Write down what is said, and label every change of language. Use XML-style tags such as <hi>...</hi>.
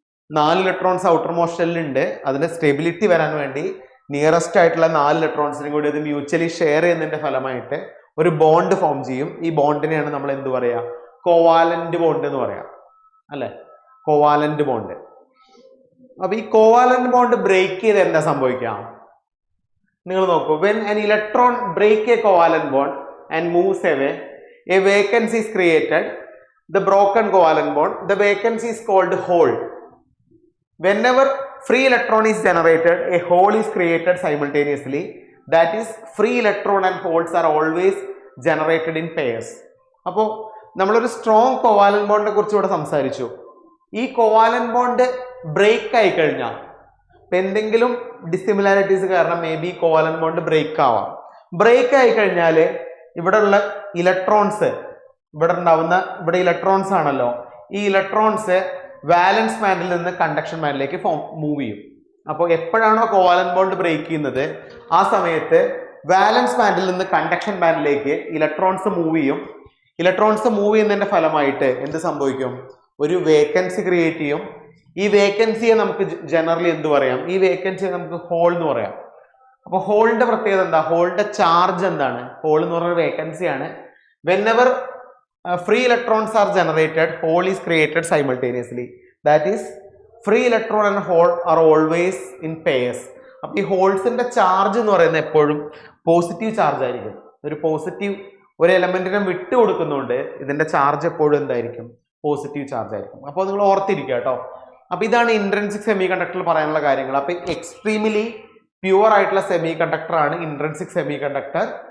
<ml>4 electrons outer most ഷെല്ലിൽ ഉണ്ട്. അതിന്റെ സ്റ്റെബിലിറ്റി വരാൻ വേണ്ടി നിയറസ്റ്റ് ആയിട്ടുള്ള 4 ഇലക്ട്രോൺസിനും കൂടി അത് മ്യൂച്വലി ഷെയർ ചെയ്യുന്നതിന്റെ ഫലമായിട്ട് ഒരു ബോണ്ട് ഫോം ചെയ്യും. ഈ ബോണ്ടിനെയാണ് നമ്മൾ എന്ത് പറയാ? കോവാലന്റ് ബോണ്ട് എന്ന് പറയാം അല്ലെ? Covalent bond. അപ്പൊ ഈ കോവാലന്റ് ബോണ്ട് ബ്രേക്ക് ചെയ്ത് എന്താ സംഭവിക്കാം? നിങ്ങൾ നോക്കൂ,</ml> <en>when an electron break a covalent bond and moves away, a vacancy is created. The broken covalent bond, the vacancy is called hole. Whenever free electron is generated, a hole is created simultaneously. That is, free electron and holes are always generated in pairs.</en> <ml>അപ്പോൾ നമ്മളൊരു strong covalent ബോണ്ടിനെ കുറിച്ച് ഇവിടെ സംസാരിച്ചു. ഈ covalent bond break ആയി കഴിഞ്ഞാൽ എന്തെങ്കിലും dissimilarities കാരണം may be covalent bond break ആവാം. ബ്രേക്ക് ആയി കഴിഞ്ഞാൽ ഇവിടെ ഉള്ള ഇലക്ട്രോൺസ്, ഇവിടെ ഇലക്ട്രോൺസ് ആണല്ലോ, ഈ ഇലക്ട്രോൺസ് വാലൻസ് ബാൻഡിൽ നിന്ന് കണ്ടക്ഷൻ ബാൻഡിലേക്ക് മൂവ് ചെയ്യും. അപ്പോൾ എപ്പോഴാണോ കോവാലന്റ് ബോണ്ട് ബ്രേക്ക് ചെയ്യുന്നത് ആ സമയത്ത് വാലൻസ് ബാൻഡിൽ നിന്ന് കണ്ടക്ഷൻ ബാൻഡിലേക്ക് ഇലക്ട്രോൺസ് മൂവ് ചെയ്യും. ഇലക്ട്രോൺസ് മൂവ് ചെയ്യുന്നതിന്റെ ഫലമായിട്ട് എന്ത് സംഭവിക്കും? ഒരു വേക്കൻസി ക്രിയേറ്റ് ചെയ്യും. ഈ വേക്കൻസിയെ നമുക്ക് ജനറലി എന്ത് പറയാം? ഈ വേക്കൻസിയെ നമുക്ക് ഹോൾ എന്ന് പറയാം. അപ്പോൾ ഹോളിന്റെ പ്രത്യേകത എന്താ? ഹോളിന്റെ ചാർജ് എന്താണ്? ഹോൾ എന്ന് പറയുന്ന വേക്കൻസിയാണ്.</ml> <en>Whenever free electrons are generated, hole is created simultaneously. That is, free electron and hole are always in pairs.</en> <ml>അപ്പോൾ ഈ ഹോൾസിന്റെ ചാർജ് എന്ന് പറയുന്നത് എപ്പോഴും പോസിറ്റീവ് ചാർജ് ആയിരിക്കും. ഒരു എലമെന്റിനെ വിട്ടു കൊടുക്കുന്നുണ്ട് ഇതിന്റെ ചാർജ് എപ്പോഴും എന്തായിരിക്കും? പോസിറ്റീവ് ചാർജ് ആയിരിക്കും. അപ്പോൾ നിങ്ങൾ ഓർത്തിരിക്കുക കേട്ടോ. അപ്പൊ ഇതാണ് ഇൻട്രിൻസിക് സെമി കണ്ടക്ടറിൽ പറയാനുള്ള കാര്യങ്ങൾ. അപ്പൊ എക്സ്ട്രീംലി പ്യുവർ ആയിട്ടുള്ള സെമി കണ്ടക്ടർ ആണ് ഇൻട്രിൻസിക് സെമി കണ്ടക്ടർ.</ml>